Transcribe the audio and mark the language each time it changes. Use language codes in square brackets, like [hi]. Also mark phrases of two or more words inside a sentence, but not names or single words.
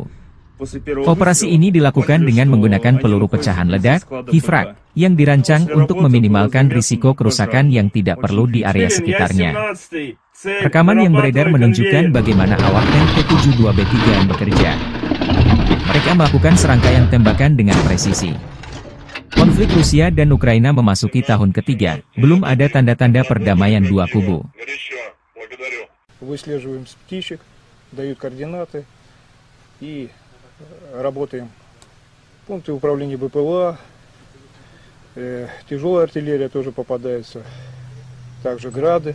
[id] Operasi ini dilakukan dengan menggunakan peluru pecahan ledak, HIFRAK, yang dirancang untuk meminimalkan risiko kerusakan yang tidak perlu di area sekitarnya. Rekaman yang beredar menunjukkan bagaimana awak tank T-72B3M bekerja. Mereka melakukan serangkaian tembakan dengan presisi. Konflik Rusia dan Ukraina memasuki tahun ketiga, belum ada tanda-tanda perdamaian dua kubu. [ru] Выслеживаем с птичек, дают координаты и работаем. Пункты управления БПЛА, тяжелая артиллерия тоже попадается, также грады.